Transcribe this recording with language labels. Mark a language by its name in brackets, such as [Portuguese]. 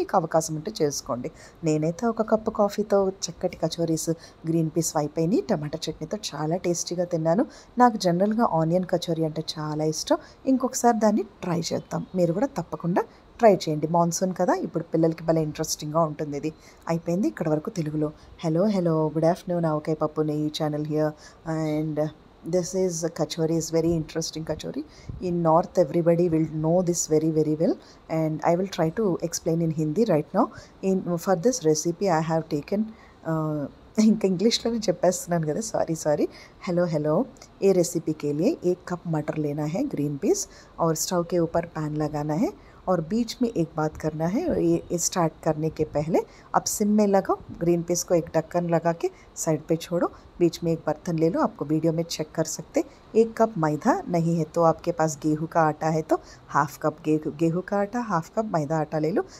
[Telugu] మీకు అవకాశం ఉంటే చేసుకోండి. నేనైతే ఒక కప్పు కాఫీతో చక్కటి కచోరీస్ గ్రీన్ పీస్ అయిపోయినాయి. టమాటా చట్నీతో చాలా టేస్టీగా తిన్నాను. నాకు జనరల్గా ఆనియన్ కచోరీ అంటే చాలా ఇష్టం. ఇంకొకసారి దాన్ని ట్రై చేద్దాం. మీరు కూడా తప్పకుండా ట్రై చేయండి. మాన్సూన్ కదా, ఇప్పుడు పిల్లలకి భలే ఇంట్రెస్టింగ్గా ఉంటుంది. ఇది అయిపోయింది ఇక్కడ వరకు తెలుగులో. [English] Hello good afternoon. Avakaya Pappu Neyyi channel here and this is kachori is very interesting kachori. In north everybody will know this very well, and I will try to explain in Hindi right now. For this recipe I have taken [Telugu] ఇంకా ఇంగ్లీష్లోనే చెప్పేస్తున్నాను కదా, sorry. [Hindi] Hello ये recipe के लिए 1 cup मटर लेना है, ग्रीन पीस, और स्टोव के ऊपर पैन लगाना है। और बीच में एक बात करना है, ये स्टार्ट करने के पहले आप सिम में लगाओ, ग्रीन पीस को एक ढक्कन लगा के साइड पे छोड़ो। बीच में एक बर्तन ले लो, आपको वीडियो में चेक कर सकते। 1 कप मैदा, नहीं है तो आपके पास गेहूं का आटा है तो हाफ कप गेहूं का आटा, हाफ कप मैदा आटा ले लो।